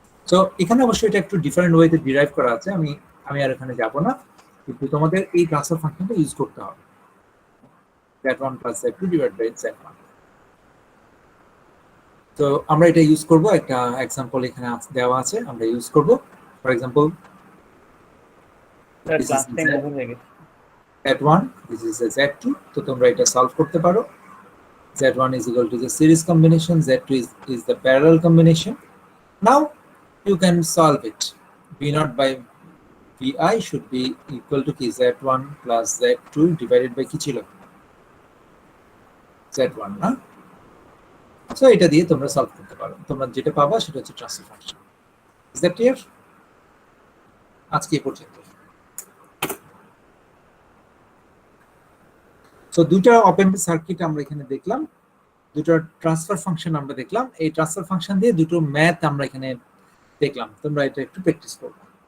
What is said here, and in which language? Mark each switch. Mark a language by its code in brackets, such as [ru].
[bn] So এখানে অবশ্যই এটা একটু ডিফারেন্ট ওয়েতে ডিরাইভ করা আছে, আমি আর এখানে যাব না, কিন্তু তোমাদের এই ট্রান্সফার ফাংশনটা ইউজ করতে হবে, [en] z1 plus z2 divided by z1. [bn] তো আমরা এটা ইউজ করব, একটা এক্সাম্পল এখানে দেওয়া আছে, আমরা ইউজ করব। For example sir class 10 over হয়ে গেছে। [en] z1 this is a z2, [bn] তো তোমরা এটা সলভ করতে পারো। [en] z1 is equal to the series combination, z2 is the parallel combination. Now you can solve it. v0 by vi should be equal to কি z1 plus z2 divided by কি ছিল z1 না? [bn] So এটা দিয়ে তোমরা solve করতে পারো, তোমরা যেটা পাবা সেটা হচ্ছে transfer function. [en] Is that clear? [bn] আজকে এই পর্যন্ত। সো দুটো ওপেন সার্কিট আমরা এখানে দেখলাম, দুটো ট্রান্সফার ফাংশন আমরা দেখলাম, এই ট্রান্সফার ফাংশন দিয়ে দুটো ম্যাথ আমরা এখানে দেখলাম, তোমরা এটা একটু প্র্যাকটিস করবে।